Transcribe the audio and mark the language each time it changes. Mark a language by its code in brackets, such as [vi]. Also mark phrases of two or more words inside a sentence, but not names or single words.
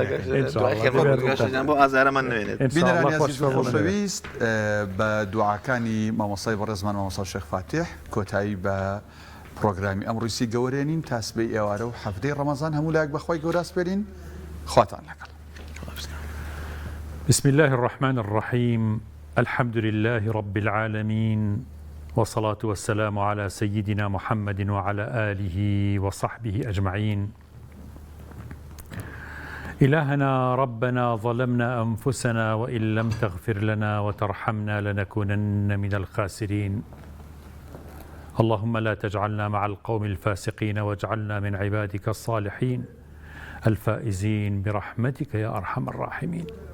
[ckb] بۆ ئازارەمان نوێنێت خۆشەویست بە دوعاکانی مامۆسای بەڕێزمان مامۆستا شێخ فاتح کۆتایی بە پرۆگرامی ئەمڕویسی گەورێنین تاسبەی ئێوارە و هەفتەی ڕەمەزان هەموو لایەک بەخوای گەورە سپێرین خواتان لەگەڵ [ar] بسم الله الرحمن الرحيم الحمد لله رب العالمين والصلاة والسلام على سيدنا محمد وعلى آله وصحبه أجمعين إلهنا ربنا ظلمنا أنفسنا وإن لم تغفر لنا وترحمنا لنكونن من الخاسرين اللهم لا تجعلنا مع القوم الفاسقين واجعلنا من عبادك الصالحين الفائزين برحمتك يا أرحم الراحمين